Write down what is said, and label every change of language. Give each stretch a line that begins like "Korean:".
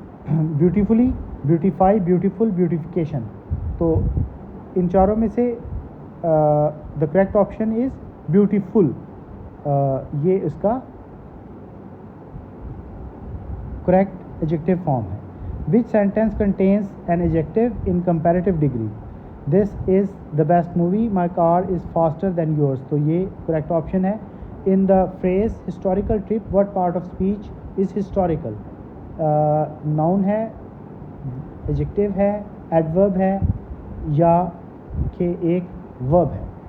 English: Beautifully, beautify, beautiful, beautification.
Hindi: तो इन चारों में से
English: The correct option is beautiful.
Hindi: ये इसका करेक्ट एडजेक्टिव फॉर्म है.
English: Which sentence contains an adjective in comparative degree? This is the best movie. My car is faster than yours.
Hindi: तो ये correct option है.
English: In the phrase historical trip, what part of speech is historical?
Hindi: Noun है, adjective है, adverb है या कि एक verb है.